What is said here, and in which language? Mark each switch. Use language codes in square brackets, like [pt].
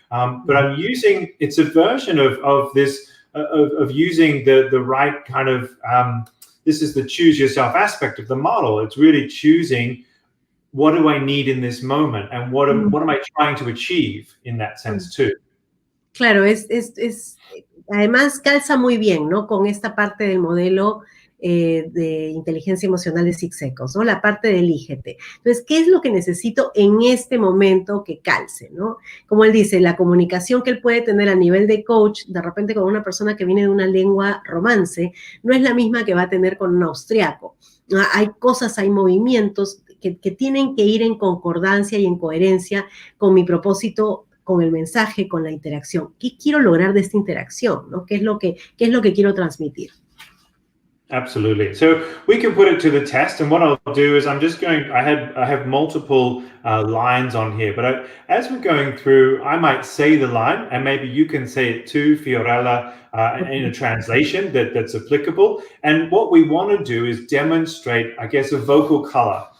[en] But I'm using, it's a version of this, of using the right kind of, this is the choose yourself aspect of the model. It's really choosing what do I need in this moment? And what am I trying to achieve in that sense too? [es] Claro, además calza muy bien, ¿no? Con esta parte del modelo de inteligencia emocional de Six Ecos, ¿no? La parte de elígete. Entonces, ¿qué es lo que necesito en este momento que calce, ¿no? Como él dice, la comunicación que él puede tener a nivel de coach, de repente con una persona que viene de una lengua romance, no es la misma que va a tener con un austriaco. Hay cosas, hay movimientos que tienen que ir en concordancia y en coherencia con mi propósito, con el mensaje, con la interacción. ¿Qué quiero lograr de esta interacción? ¿No? ¿Qué es lo que quiero transmitir? [en] Absolutely. So we can put it to the test, and what I'll do is I have multiple lines on here, but as we're going through, I might say the line, and maybe you can say it too, Fiorella, in a translation that's applicable. And what we want to do is demonstrate, I guess, a vocal color.